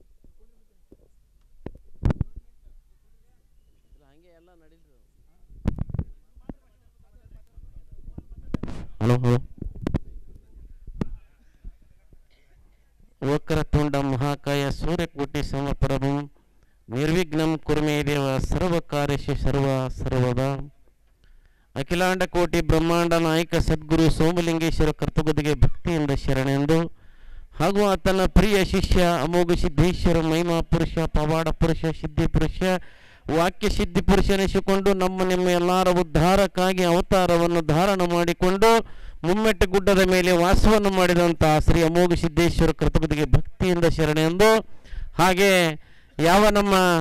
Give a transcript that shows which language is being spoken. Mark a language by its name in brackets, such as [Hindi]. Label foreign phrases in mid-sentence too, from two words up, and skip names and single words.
[Kannada] ಎಲ್ಲ ನಡೀಲಿ. [Sanskrit] ಹಲೋ ಹಲೋ ವಕ್ರತುಂಡ ಮಹಾಕಾಯ ಸೂರ್ಯಕೋಟಿ ಸಮಪ್ರಭಂ ನಿರ್ವಿಘ್ನಂ ಕುರ್ಮೇ ದೇವ ಸರ್ವಕಾರ್ಯೇಷು ಸರ್ವದ ಅಖಿಲಾಂಡ ಕೋಟಿ [Kannada] ಬ್ರಹ್ಮಾಂಡ ನಾಯಕ ಸದ್ಗುರು ಸೋಮಲಿಂಗೇಶ್ವರ ಕರ್ತೃಪದಿಗೆ ಭಕ್ತಿಯಿಂದ ಶರಣೆಂದು ಹಾಗೂ ಆತನ ಪ್ರಿಯ ಶಿಷ್ಯ ಅಮೋಘ ಸಿದ್ದೇಶ್ವರ ಮಹಿಮಾ ಪುರುಷ ಪವಾಡ ಪುರುಷ ಸಿದ್ಧಿ ಪುರುಷ ವಾಕ್ಯ ಸಿದ್ಧಿ ಪುರುಷನೆನಿಸಿಕೊಂಡು ನಿಮ್ಮ ಎಲ್ಲರ ಉದ್ಧಾರಕ್ಕಾಗಿ ಅವತಾರವನ್ನು ಧಾರಣ ಮಾಡಿಕೊಂಡು ಮುಮ್ಮೆಟ್ಟ ಗುಡ್ಡದ ಮೇಲೆ ವಾಸವನ್ನು ಮಾಡಿದಂತಹ ಶ್ರೀ ಅಮೋಘ ಸಿದ್ದೇಶ್ವರ ಕರ್ತೃಪದಿಗೆ ಭಕ್ತಿಯಿಂದ ಶರಣೆಂದು ಹಾಗೆ ಯಾವ ನಮ್ಮ